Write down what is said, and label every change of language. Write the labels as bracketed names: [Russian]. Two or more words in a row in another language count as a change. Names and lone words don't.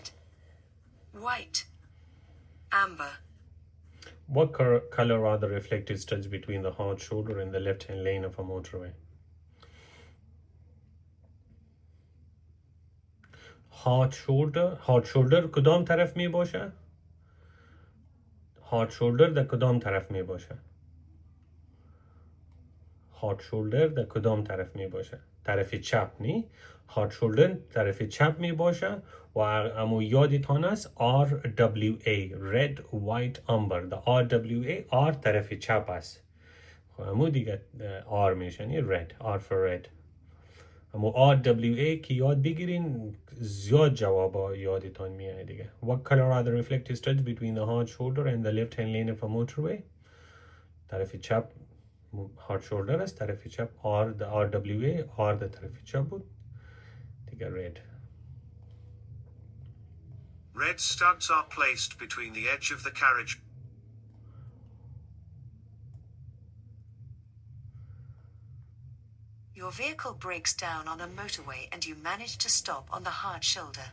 [English] White. Amber. What color are the reflective studs between the hard shoulder and the left-hand lane of a motorway? Hard shoulder [Persian] کدام طرف می باشه؟ [English] hard shoulder [Persian] در کدام طرف می باشه؟ [English] hard shoulder [Persian] در کدام طرف می باشه؟ طرف چپ نی؟ [English] hard shoulder [Persian] طرف چپ می باشه و امو یادتان است RWA [English] red white amber. [Persian] the RWA R طرف چپ است. خب امو دیگه R میشه نی red [English] R for red. [Persian] اما RWA که یاد بگیرین زیاد جوابا یادتان میاد دیگه. [English] What color are the reflective studs between the hard shoulder and the left hand lane of a motorway? [Persian] طرف چپ [English] hard shoulder [Persian] است، طرف چپ RWA، R در طرف چپ بود دیگه. [English] red. Red studs are placed between the edge of the carriage. Your vehicle breaks down on a motorway and you manage to stop on the hard shoulder.